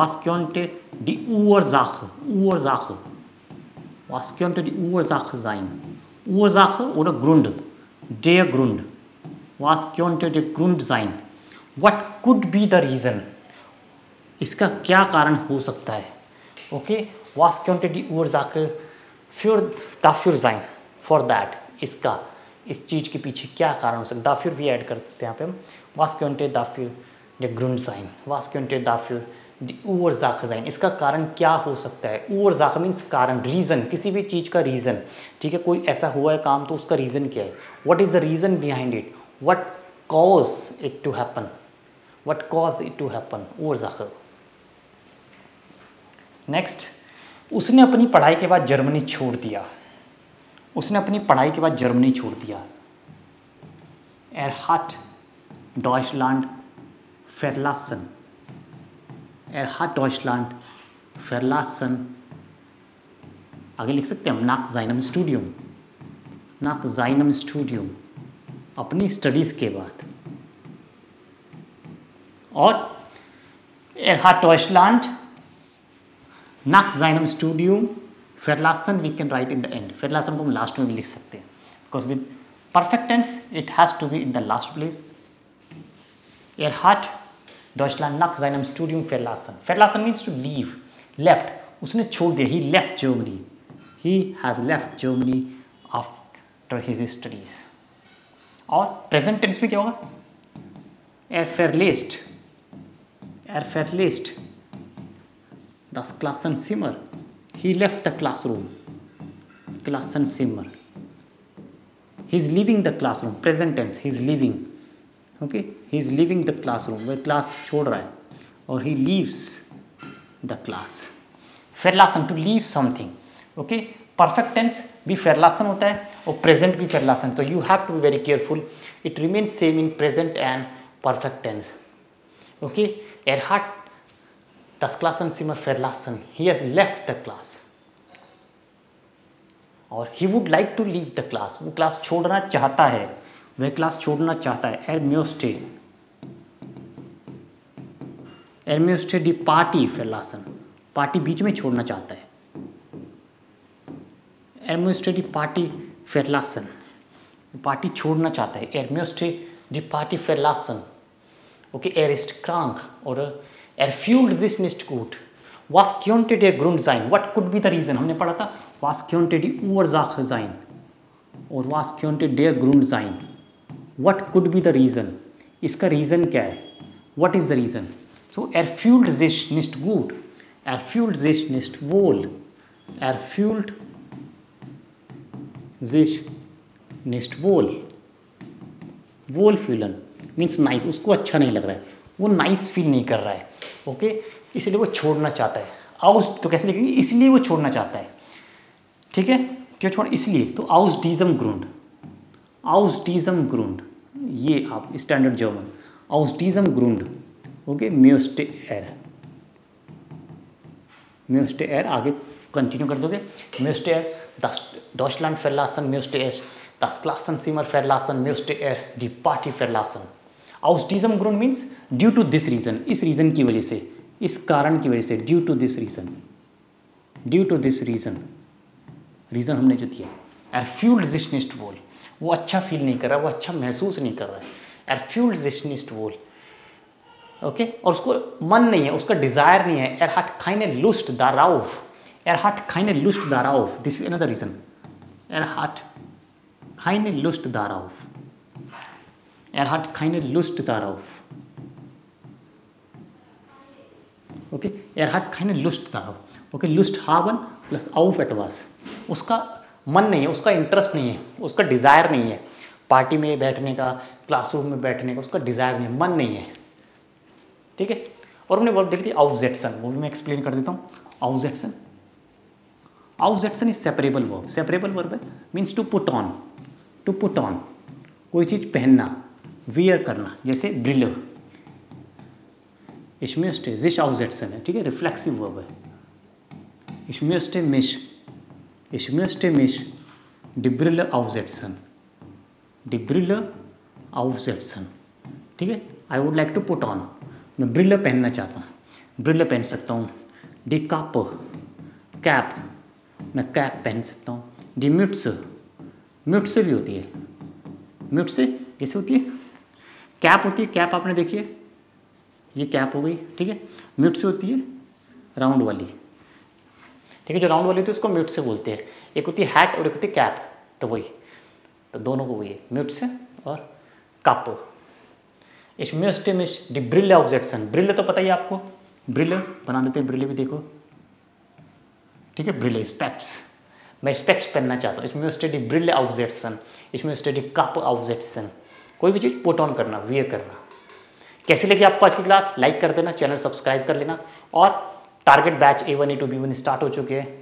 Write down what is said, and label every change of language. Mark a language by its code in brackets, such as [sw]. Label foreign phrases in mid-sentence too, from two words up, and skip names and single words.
[de] Was könnte die Ursache? Ursache. Was könnte die Ursache sein? Ursache oder Grund? Der Grund. Was könnte der Grund sein? [en] What could be the reason? [hi] इसका क्या कारण हो सकता है? [de] Okay, was könnte die Ursache dafür sein? [en] For that, [hi] इसका, इस चीज़ के पीछे क्या कारण हो सकता है? dafür भी ऐड कर सकते हैं यहाँ पे हम। [de] Was könnte dafür der Grund sein? Was könnte dafür die Ursache sein? [hi] इसका कारण क्या हो सकता है? Ursache means कारण, रीज़न, किसी भी चीज़ का रीज़न, ठीक है। कोई ऐसा हुआ है काम तो उसका रीज़न क्या है? [en] What is the reason behind it? What caused it to happen? What caused it to happen? [de] Ursache. Next, [hi] उसने अपनी पढ़ाई के बाद जर्मनी छोड़ दिया। उसने अपनी पढ़ाई के बाद जर्मनी छोड़ दिया। [de] Er hat Deutschland verlassen. Er hat Deutschland verlassen. [hi] आगे लिख सकते हैं हम [de] nach seinem Studium. nach seinem Studium. [hi] अपनी स्टडीज़ के बाद। [de] और er hat Deutschland nach seinem Studium verlassen, [en] we can write in the end. [hi] verlassen को हम लास्ट में भी लिख सकते हैं, [en] because with perfect tense, it has to be in the last place. [de] Er hat Deutschland nach seinem Studium verlassen. [en] Verlassen means to leave, left. [hi] उसने छोड़ दिया, [en] he left Germany. He has left Germany after his studies. [hi] और प्रेजेंट टेंस में क्या होगा? [de] Er verlässt das Klassenzimmer. [en] He left the classroom. Klassenzimmer. He's leaving the classroom. Present tense. He's leaving. Okay. He's leaving the classroom. [hi] वह क्लास छोड़ रहा है. और [en] he leaves the class. Verlassen, to leave something. [hi] Okay. [en] Perfect tense [hi] भी verlassen होता है और present भी verlassen. [en] तो you have to be very careful. It remains same in present and perfect tense. Okay. [de] Er hat das Klassenzimmer verlassen. [en] He has left the class. और he would like to leave the class. [hi] वो क्लास छोड़ना चाहता है. वह क्लास छोड़ना चाहता है. [de] Er möchte die Party verlassen. [hi] पार्टी बीच में छोड़ना चाहता है. [de] Er möchte die Party verlassen. [hi] पार्टी छोड़ना चाहता है. [de] Er möchte die Party verlassen. Okay, er ist krank oder er fühlt sich nicht gut. Was könnte der Grund sein? [en] What could be the reason? [hi] हमने पढ़ा था. [de] Was könnte die Ursache sein? और was könnte der Grund sein? [en] What could be the reason? [hi] इसका reason क्या है? [en] What is the reason? [de] So er fühlt sich nicht gut. Er fühlt sich nicht wohl. Er fühlt sich nicht wohl. [en] Wohlfühlen means nice. [hi] उसको अच्छा नहीं लग रहा है, वो [en] nice feel [hi] नहीं कर रहा है. ओके, इसलिए वो छोड़ना चाहता है. आउस तो कैसे लिखेंगे? इसलिए वो छोड़ना चाहता है. ठीक है, क्यों छोड़? इसलिए. तो [de] aus diesem Grund. aus diesem Grund, [hi] ये आप [en] standard German. [de] aus diesem Grund. ओके, müsste er. müsste er [hi] आगे कंटिन्यू कर दोगे. [de] müsste er Deutschland verlassen, möchte er das Klassenzimmer verlassen, möchte er die Party verlassen. Aus diesem Grund [en] means due to this reason. [hi] इस रीज़न की वजह से, इस कारण की वजह से. [en] due to this reason. due to this reason. [hi] रीज़न हमने जो दिया. [de] Er fühlt sich nicht wohl. [hi] वो अच्छा फील नहीं कर रहा, वो अच्छा महसूस नहीं कर रहा है. [de] Er fühlt sich nicht wohl. [hi] ओके, और उसको मन नहीं है, उसका डिज़ायर नहीं है. [de] Er hat keine Lust darauf. Er hat keine Lust darauf. [en] This is another reason. [de] Er hat keine Lust darauf. Er hat keine Lust darauf. [en] Okay. [de] Er hat keine Lust darauf. [en] Okay. [de] Lust haben plus auf etwas. [hi] उसका मन नहीं है, उसका इंटरेस्ट नहीं है, उसका डिज़ायर नहीं है पार्टी में बैठने का, क्लासरूम में बैठने का. उसका डिज़ायर नहीं है, मन नहीं है. ठीक है. और हमने वर्ब देख ली aufsetzen. वो भी मैं एक्सप्लेन कर देता हूँ. [en] aufsetzen. Aufsetzen is separable verb. Separable verb है means to put on. To put on. [hi] कोई चीज़ पहनना, wear करना. जैसे Brille. [de] Ich möchte sich aufsetzen है. [hi] ठीक है, [en] reflexive verb [hi] है. [de] Ich möchte mich die Brille aufsetzen. Die Brille aufsetzen. [hi] ठीक है. [en] I would like to put on. [hi] मैं ब्रिल पहनना चाहता हूँ. ब्रिल पहन सकता हूँ. [de] Die Kappe. [hi] कैप. मैं कैप पहन सकता हूँ. डी म्यूट्स भी होती है. म्यूट्स जैसे होती है, कैप होती है. कैप आपने देखी है, ये कैप हो गई. ठीक है. म्यूट्स होती है राउंड वाली. ठीक है, जो राउंड वाली होती है उसको म्यूट्स से बोलते हैं. एक होती है हैट और एक होती है कैप. तो वही, तो दोनों को वही है, म्यूट्स और कप. [de] Ich möchte mich die Brille aufsetzen. [hi] ब्रिल तो पता ही आपको, ब्रिल बना देते हैं. ब्रिल भी देखो. ठीक है, ब्रिले स्पेक्ट्स. मैं स्पेक्ट्स पहनना चाहता हूँ. इसमें स्टडी ब्रिले aufsetzen. इसमें स्टडी कप aufsetzen. कोई भी चीज़ [en] put on [hi] करना, वियर करना. कैसे लगी आपको आज की क्लास? लाइक कर देना, [en] channel subscribe [hi] कर लेना. और [en] target batch [hi] A1 A2 B1 स्टार्ट हो चुके हैं.